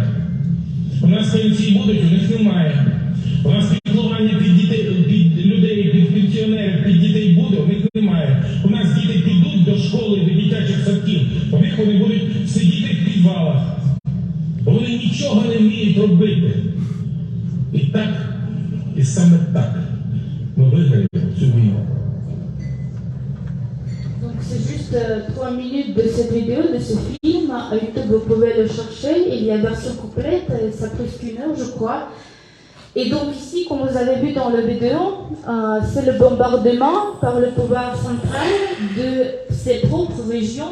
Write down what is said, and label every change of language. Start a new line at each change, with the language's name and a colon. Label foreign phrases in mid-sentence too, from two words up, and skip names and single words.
Ukrainian: У нас пенсії будуть, у них немає. У нас піклування під дітей, під людей, під пенсіонерів, під дітей буде, у них немає. У нас діти підуть до школи, до дитячих садків, у них вони будуть сидіти в підвалах. Вони нічого не вміють робити. І так, і саме так ми виграємо цю війну.
French: Donc c'est juste 3 minutes de cette vidéo, de ce film. À YouTube, vous pouvez le chercher. Il y a version complète, ça presque 1 heure, je crois. Et donc ici, comme vous avez vu dans la vidéo, c'est le bombardement par le pouvoir central de ses propres régions.